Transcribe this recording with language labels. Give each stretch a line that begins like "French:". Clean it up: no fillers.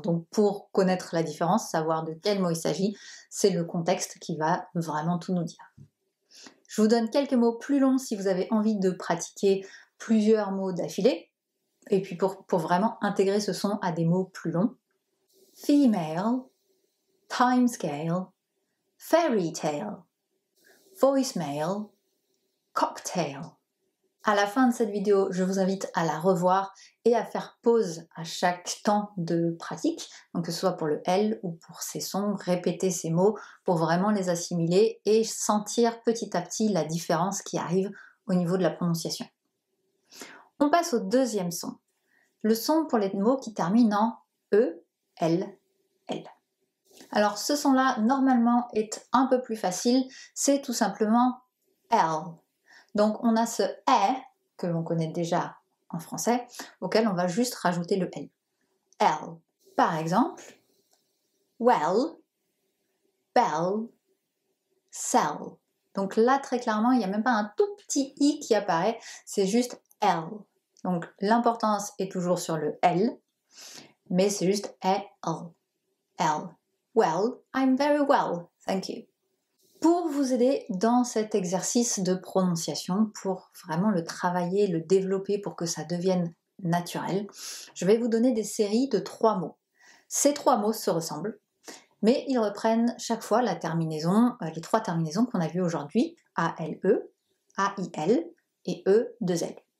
French: Donc pour connaître la différence, savoir de quel mot il s'agit, c'est le contexte qui va vraiment tout nous dire. Je vous donne quelques mots plus longs si vous avez envie de pratiquer plusieurs mots d'affilée, et puis pour vraiment intégrer ce son à des mots plus longs.
English: Female, timescale, fairy tale, voicemail, cocktail.
French: À la fin de cette vidéo, je vous invite à la revoir et à faire pause à chaque temps de pratique, donc que ce soit pour le L ou pour ces sons, répéter ces mots pour vraiment les assimiler et sentir petit à petit la différence qui arrive au niveau de la prononciation. On passe au deuxième son, le son pour les mots qui terminent en E, L, L. Alors ce son-là, normalement, est un peu plus facile, c'est tout simplement L. Donc on a ce E que l'on connaît déjà en français, auquel on va juste rajouter le L. L. Par exemple,
English: well, bell, sell.
French: Donc là, très clairement, il n'y a même pas un tout petit I qui apparaît, c'est juste L. Donc l'importance est toujours sur le L, mais c'est juste L. L.
English: Well, I'm very well, thank you.
French: Pour vous aider dans cet exercice de prononciation, pour vraiment le travailler, le développer pour que ça devienne naturel. Je vais vous donner des séries de 3 mots. Ces 3 mots se ressemblent, mais ils reprennent chaque fois la terminaison, les 3 terminaisons qu'on a vues aujourd'hui, A-L-E, A-I-L et E-2-L.